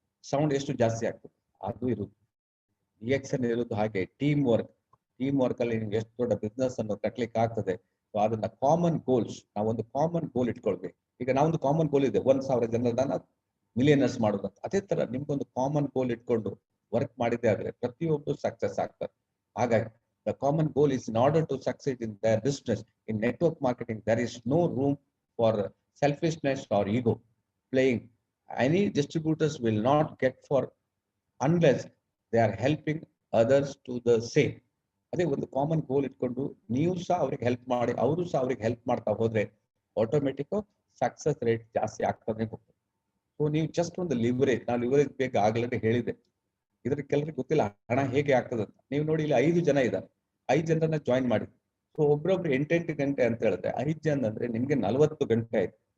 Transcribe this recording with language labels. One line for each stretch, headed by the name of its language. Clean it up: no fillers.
Kannada: Sound ಎಷ್ಟು ಜಾಸ್ತಿ ಆಗ್ತದೆ ಅದು ಇರುತ್ತೆ. ರಿಯಾಕ್ಷನ್ ಇರೋದು ಹಾಗೆ ಟೀಮ್ ವರ್ಕ್ ಅಲ್ಲಿ ನಿಮ್ಗೆ ಎಷ್ಟು ದೊಡ್ಡ ಬಿಸ್ನೆಸ್ ಅನ್ನು ಕಟ್ಲಿಕ್ಕೆ ಆಗ್ತದೆ. ಸೊ ಅದನ್ನ ಕಾಮನ್ ಗೋಲ್ಸ್, ನಾವೊಂದು ಕಾಮನ್ ಗೋಲ್ ಇಟ್ಕೊಳ್ಬೇಕು. ಈಗ ನಾವೊಂದು ಕಾಮನ್ ಗೋಲ್ ಇದೆ 1,000 ಜನರನ್ನ ಮಿಲಿಯನರ್ಸ್ ಮಾಡೋದು. ಅದೇ ತರ ನಿಮ್ಗೊಂದು ಕಾಮನ್ ಗೋಲ್ ಇಟ್ಕೊಂಡು ವರ್ಕ್ ಮಾಡಿದ್ದೆ ಆದ್ರೆ ಪ್ರತಿಯೊಬ್ಬರು ಸಕ್ಸಸ್ ಆಗ್ತಾರೆ.
English: ಹಾಗಾಗಿ the common goal is in order to succeed in their business in network marketing, there is no room for selfishness or ego playing. Any distributors will not get for unless they are helping others to the same.
Kannada: ಅದೇ ಒಂದು common ಗೋಲ್ ಇಟ್ಕೊಂಡು ನೀವು ಸಹ ಅವ್ರಿಗೆ help ಮಾಡಿ, ಅವರು ಸಹ ಅವ್ರಿಗೆ ಹೆಲ್ಪ್ ಮಾಡ್ತಾ ಹೋದ್ರೆ ಆಟೋಮೆಟಿಕ್ ಸಕ್ಸಸ್ ರೇಟ್ ಜಾಸ್ತಿ ಆಗ್ತಾನೆ ಹೋಗ್ತದೆ. ಸೊ ನೀವು ಜಸ್ಟ್ ಒಂದು ಲಿವರೇಜ್, ನಾವು ಲಿವರೇಜ್ ಬೇಕು ಆಗ್ಲೇ ಹೇಳಿದೆ. ಇದ್ರ ಕೆಲವರಿಗೆ ಗೊತ್ತಿಲ್ಲ ಹಣ ಹೇಗೆ ಆಗ್ತದೆ ಅಂತ. ನೀವು ನೋಡಿ ಇಲ್ಲಿ 5 ಜನ ಇದ್ದಾರೆ, 5 ಜನರನ್ನ ಜಾಯಿನ್ ಮಾಡಿ. ಸೊ ಒಬ್ರೊಬ್ರು 8 ಗಂಟೆ ಅಂತ ಹೇಳಿದ್ರೆ 5 ಜನ ಅಂದ್ರೆ ನಿಮ್ಗೆ 40 ಗಂಟೆ ಆಯ್ತು.